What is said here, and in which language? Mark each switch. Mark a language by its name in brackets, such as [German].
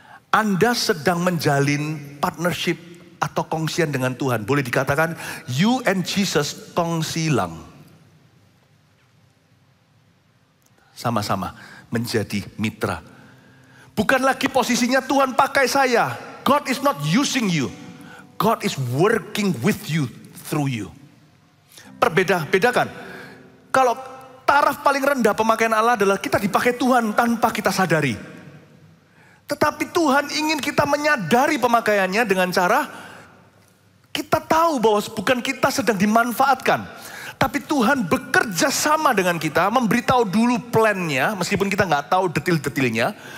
[Indonesian] Anda sedang menjalin partnership atau kongsian dengan Tuhan. Boleh dikatakan, [English] you and Jesus [Indonesian] kongsilang. Sama-sama menjadi mitra. Bukan lagi posisinya Tuhan pakai saya. [English] God is not using you. God is working with you, through you. [Indonesian] Bedakan. Kalau taraf paling rendah pemakaian Allah adalah kita dipakai Tuhan tanpa kita sadari. Tetapi Tuhan ingin kita menyadari pemakaiannya dengan cara kita tahu bahwa bukan kita sedang dimanfaatkan. Tapi Tuhan bekerja sama dengan kita, memberitahu dulu plannya, meskipun kita nggak tahu detil-detilnya.